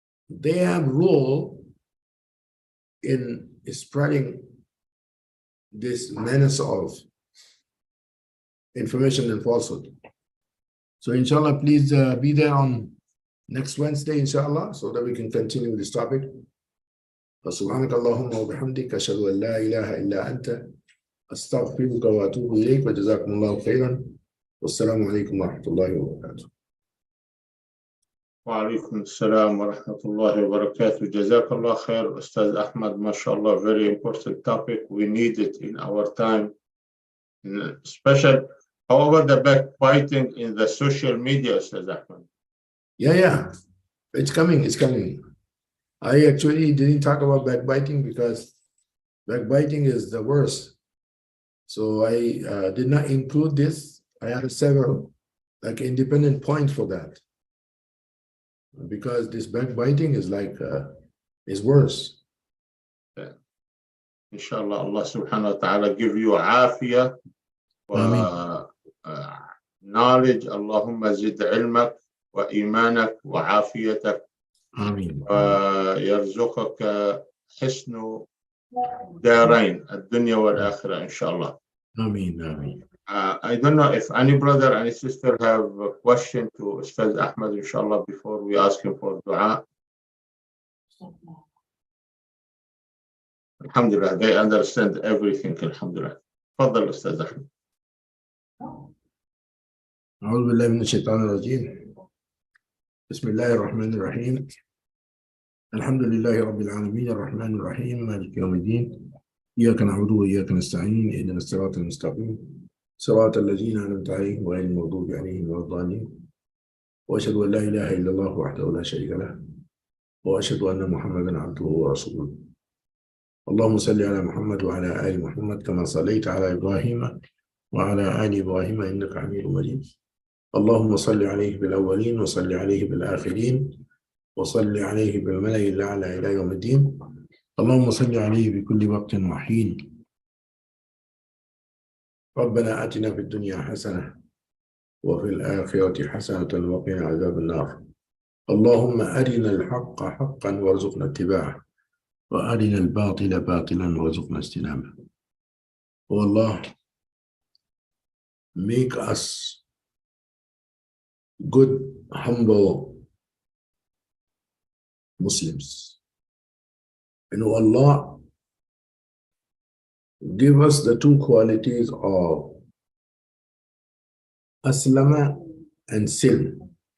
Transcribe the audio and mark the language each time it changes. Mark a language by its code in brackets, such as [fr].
[en] They have role in spreading this menace of information and falsehood. So inshallah, please be there on next Wednesday, inshallah, so that we can continue this topic. [ar] فسبحانك اللهم وبحمدك أشهد أن لا إله إلا أنت أستغفرك وأتوب إليك وجزاكم الله خيرا والسلام عليكم ورحمة الله وبركاته. وعليكم السلام ورحمة الله وبركاته. جزاك الله خير Ustaz Ahmad. [en] MashaAllah, very important topic. We need it in our time. Special, however, the backbiting in the social media, Ustaz Ahmad. Yeah. It's coming. I actually didn't talk about backbiting because backbiting is the worst. So I did not include this. I had several independent points for that. Because this backbiting is is worse. Yeah. Inshallah, Allah subhanahu wa ta'ala give you afiyah wa knowledge. [ar] Allahumma zid ilmak wa imanak wa afiyatak. Ameen. ويرزقك حسن دارين الدنيا والآخرة إن شاء الله. Ameen. [en] I don't know if any brother and sister have a question to Ustaz Ahmad, inshallah, before we ask him for dua. Alhamdulillah, they understand everything. [ar] Alhamdulillah. تفضل أستاذ أحمد. أعوذ بالله من الشيطان الرجيم. بسم الله الرحمن الرحيم. الحمد لله رب العالمين الرحمن الرحيم مالك يوم الدين. إياك نعبد وإياك نستعين اهدنا الصراط المستقيم صراط الذين أنعمت عليهم غير المغضوب عليهم ولا الضالين. وأشهد أن لا إله إلا الله وحده لا شريك له وأشهد أن محمدا عبده ورسوله. اللهم صل على محمد وعلى آل محمد كما صليت على إبراهيم وعلى آل إبراهيم إنك حميد مجيد. اللهم صل عليه بالأولين وصل عليه بالآخرين وصل عليه بالملأ الأعلى إلى يوم الدين. اللهم صل عليه بكل وقت وحين. ربنا آتنا في الدنيا حسنة وفي الآخرة حسنة وقنا عذاب النار. اللهم أرنا الحق حقا وارزقنا اتباعه وأرنا الباطل باطلا وارزقنا اجتنابه. [en] O Allah, make us good, humble Muslims. And O Allah, give us the two qualities of aslama and silm.